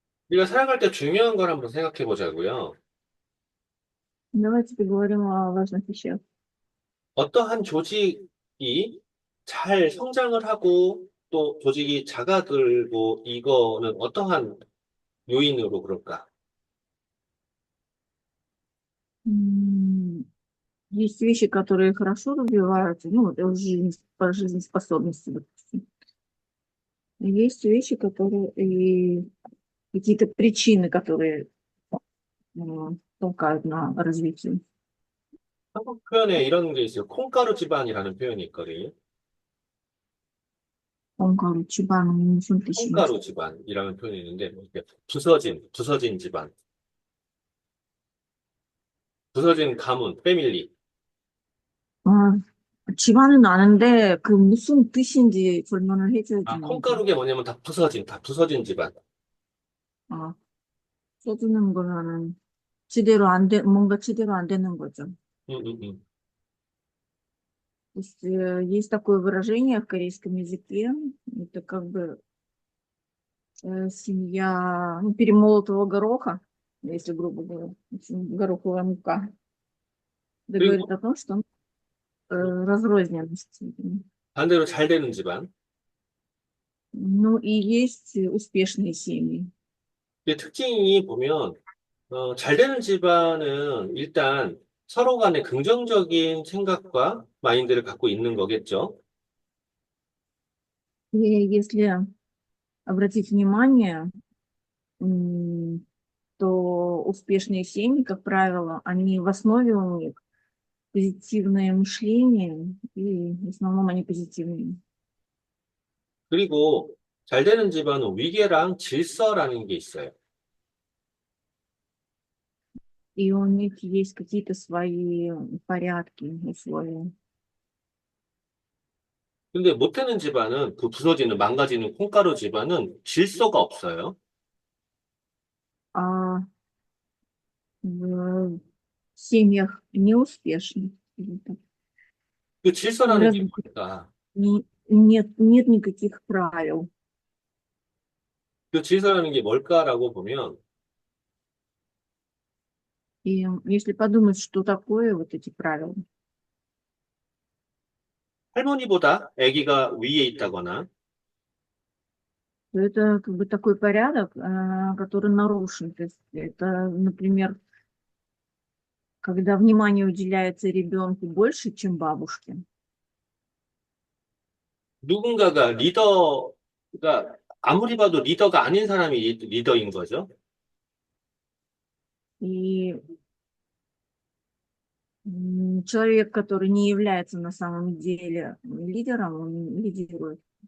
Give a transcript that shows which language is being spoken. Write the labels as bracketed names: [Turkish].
[Korean] 우리가 살아갈 때 중요한 걸 한번 생각해 보자고요. [Russian] Давайте поговорим о важных вещах. [Korean] 어떠한 조직이 잘 성장을 하고 또 조직이 작아들고 이거는 어떠한 요인으로 그럴까? [Russian] М, Есть вещи, которые хорошо развиваются, ну, вот по жизнеспособности, допустим. И есть вещи, которые и какие-то причины, которые толкают на развитие. [Korean] 한국 표현에 이런 게 있어요. 콩가루 집안이라는 표현이 있거든요. [Russian] Он, короче, баном не симпатичен. [Korean] 콩가루 집안이라는 표현이 있는데 뭐 이렇게 부서진 집안, 부서진 가문, 패밀리. 아, 집안은 아는데 그 무슨 뜻인지 설명을 해줘야 아, 되는 거죠. 콩가루게 뭐냐면 다 부서진 집안. 아, 써주는 거면은 제대로 안 돼, 뭔가 제대로 안 되는 거죠. 음, 음, 음. [Russian] То есть есть такое выражение в корейском языке, это как бы семья ну, перемолотого гороха, если грубо говоря, в общем, гороховая мука. Это говорит [Korean] 그리고 [Russian] о том, что разрозненность. [Korean] 반대로 잘 되는 집안. [Russian] Ну и есть успешные семьи. [Korean] 근데 특징이 보면 잘 되는 집안은 일단 서로 간에 긍정적인 생각과 마인드를 갖고 있는 거겠죠. [Russian] И если обратить внимание, то успешные семьи, как правило, они в основе у них позитивное мышление, и в основном они позитивные. [Korean] 그리고 잘 되는 집안은 위계랑 질서라는 게 있어요. [Russian] И у них есть какие-то свои порядки, условия. [Korean] 근데 못 되는 집안은 그 부서지는 망가지는 콩가루 집안은 질서가 없어요. [Russian] А в семьях неуспешных или так, [Korean] 그 질서라는 게 [Russian] неразвитых [Korean] 뭘까? [Russian] нет никаких правил. [Korean] 그 질서라는 게 뭘까라고 보면 [Russian] И если подумать, что такое вот эти правила, [Korean] 할머니보다 아기가 위에 있다거나 [Russian] то это как бы такой порядок, который нарушен. То есть это, например, когда внимание уделяется ребенку больше, чем бабушке. [Korean] 누군가가 리더가 아무리 봐도 리더가 아닌 사람이 리더인 거죠. [Russian] И человек, который не является на самом деле лидером, он лидирует.